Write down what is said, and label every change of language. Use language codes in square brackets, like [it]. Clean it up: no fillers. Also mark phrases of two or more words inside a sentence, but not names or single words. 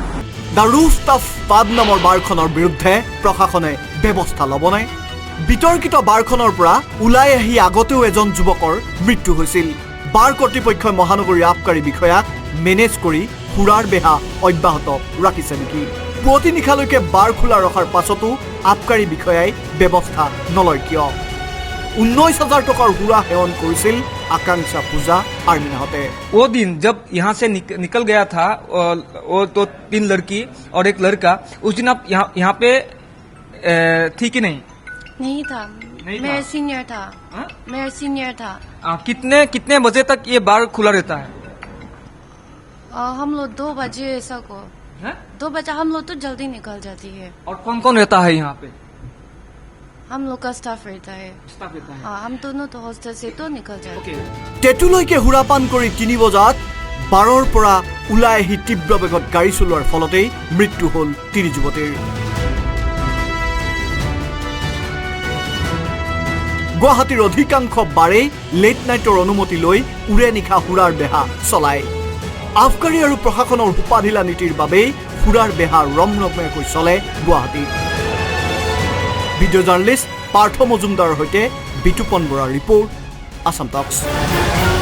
[as] দ্য ৰুফটপ পাব নামৰ বাৰখনৰ বিৰুদ্ধে প্ৰশাসনে ব্যৱস্থা ল'বনে বিতৰ্কিত বাৰখনৰ পৰা ওলাই আহি আগতেও এজন যুৱকৰ মৃত্যু হৈছিল বাৰ কৰ্তৃপক্ষই মহানগৰী আবকাৰী বিষয়াক মেনেজ কৰি সুৰাৰ বেহা অব্যাহত ৰাখিছে নেকি পুৱতি নিশালৈকে বাৰ খোলা ৰখাৰ পাছতো আবকাৰী বিষয়াই ব্যৱস্থা নলয় কিয় 19,000 টকাৰ সুৰা সেৱন কৰিছিল আকাংক্ষা পূজা আৰ্মিনাহতে [hi] वो दिन जब यहाँ से निकल गया था वो तो 3 लड़की और 1 लड़का उस दिन आप यहाँ पे थी कि नहीं था मेरा सीनियर था मेरा सीनियर था कितने बजे तक ये बार खुला रहता है हम लोग 2 बजे ऐसा को 2 बजे हम लोग तो जल्दी निकल जाती है और कौन कौन रहता है यहाँ पे हम लोग का स्टाफ रहता है हम दोनों तो हॉस्टल से तो निकल जाते हैं [as] টেটুলৈকে সুৰাপান কৰি 3 বজাত বাৰৰ পৰা ওলাই আহি তীব্ৰ বেগত গাড়ী চলোৱাৰ ফলতেই মৃত্যু হ'ল 3 যুৱতীৰ গুৱাহাটীৰ অধিকাংশ বাৰেই [en] late night [as] অনুমতি লৈ উৰে নিশা সুৰাৰ বেহা চলায় আবকাৰী আৰু প্ৰশাসনৰ উপাধিলা নীতিৰ বাবেই সুৰাৰ বেহা ৰমৰমীয়াকৈ চলে গুৱাহাটীত [en] video journalist [as] পাৰ্থ মজুমদাৰৰ সৈতে বিতুপন বৰাৰ ৰিপৰ্ট আসাম টক্স